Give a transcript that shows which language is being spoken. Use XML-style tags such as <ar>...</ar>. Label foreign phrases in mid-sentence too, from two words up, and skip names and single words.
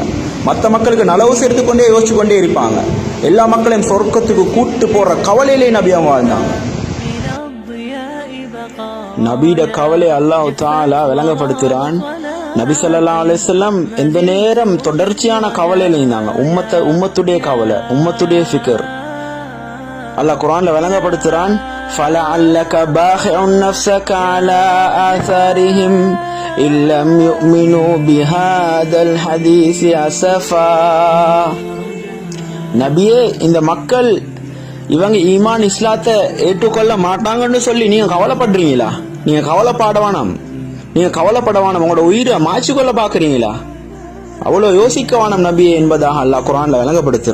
<ta>மற்ற மக்களுக்கு நலவு சேர்த்து கொண்டே யோசிச்சு கொண்டே இருப்பாங்க. எல்லா மக்களையும் சொர்க்கத்துக்கு கூட்டு போற கவலையிலே நபியா வாழ்ந்தாங்க. நபியோட கவலை</ta> <ar>الله تعالى</ar> <ta>விளங்கப்படுத்துறான். நபி</ta> <ar>صلى الله عليه وسلم</ar> <ta>எந்த நேரம் தொடர்ச்சியான கவலையில இருந்தாங்க. உம்மத்துடைய கவலை, உம்மத்துடைய ஃபிக்ர். அல்லாஹ் குர்ஆன்ல விளங்கப்படுத்துறான்,</ta> <ar>فَلَعَلَّكَ بَاخِعٌ نَفْسَكَ عَلَى آثَارِهِمْ إِن لَّمْ يُؤْمِنُوا بِهَذَا الْحَدِيثِ أَسَفًا.</ar> <ta>நபியே, இந்த மக்கள் இவங்க ஈமான் இஸ்லாத்தை ஏற்றுக்கொள்ள மாட்டாங்கன்னு சொல்லி நீங்க கவலைப்படுறீங்களா? நீங்க கவலைப்படவானாம், உங்களோட உயிரை மாய்ச்சி கொள்ள பாக்குறீங்களா? அவ்வளவு யோசிக்கவானம் நபியே என்பதாக அல்லாஹ் குர்ஆன்ல விளங்கப்படுத்துறான்.</ta>